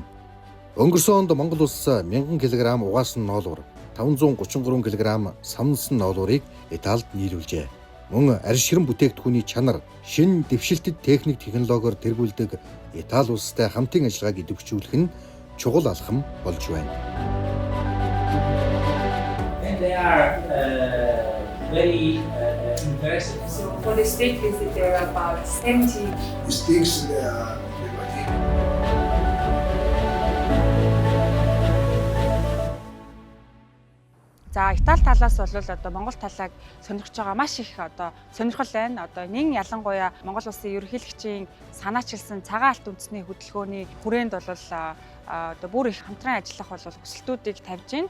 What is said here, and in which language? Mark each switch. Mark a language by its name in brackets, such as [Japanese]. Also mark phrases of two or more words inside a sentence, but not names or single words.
[Mongolian] Өнгөрсөн онд Монгол улс 1000 кг угаасан ноолуур, 533 кг самнсан ноолуурыг Италид нийлүүлжээ. Мөн арьс ширэн бүтээгдэхүүний чанар, шинэ дэвшилтэд техник технологиор тэргүүлдэг Итали улстай хамтын ажиллагааг идэвхжүүлэх нь чухал алхам болж байна. [English] They are very impressive. So for the state visit, there are about 70 mistakes in the [Mongolian] За Итали талаас бол одоо Монгол талааг сонирхож байгаа маш их одоо сонирхол байна. Одоо нэн ялангуяа Монгол улсын ерөнхийлөгчийн санаачилсан цагаан алт үндэсний хөдөлгөөний хүрээнд бол одоо бүр их хамтран ажиллах бол хүсэлтүүдийг тавьж байна.